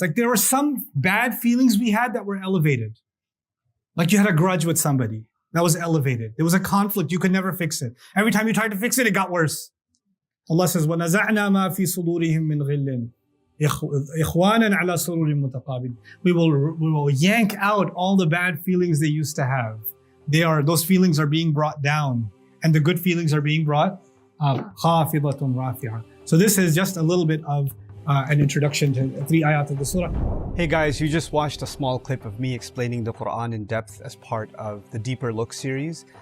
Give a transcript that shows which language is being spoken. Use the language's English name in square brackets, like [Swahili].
[English] Like there were some bad feelings we had that were elevated. Like you had a grudge with somebody. That was elevated. There was a conflict. You could never fix it. Every time you tried to fix it, it got worse. Allah says, [Arabic] وَنَزَعْنَا مَا فِي صُدُورِهِم مِّنْ غِلٍّ إِخْوَانًا عَلَى سُرُرٍ مُتَقَابِلٍ. [English] We will yank out all the bad feelings they used to have. Those feelings are being brought down, and the good feelings are being brought up. [Arabic] خَافِضَةٌ رَافِعَةٌ. [English] So this is just a little bit of an introduction to 3 ayat of the surah. Hey guys, you just watched a small clip of me explaining the Quran in depth as part of the Deeper Look series.